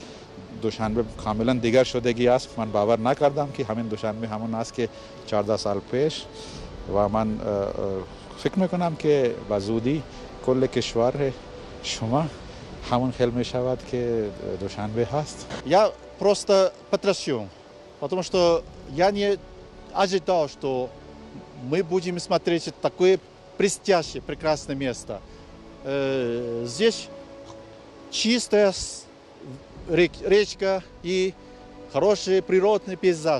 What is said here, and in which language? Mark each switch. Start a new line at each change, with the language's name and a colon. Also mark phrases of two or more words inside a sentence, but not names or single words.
Persian: دوشنبه کاملا دیگر شدگی است. من باور نکردم که همین دوشنبه همون است که 14 سال پیش. و من فکر میکنم که به زودی کل کشور شما همون خیلی می شود که دوشنبه هست.
Russian: Я просто потрясен, потому что я не ожидал, что мы будем смотреть такое блестящее, прекрасное место. Здесь чистая речка и хороший природный пейзаж.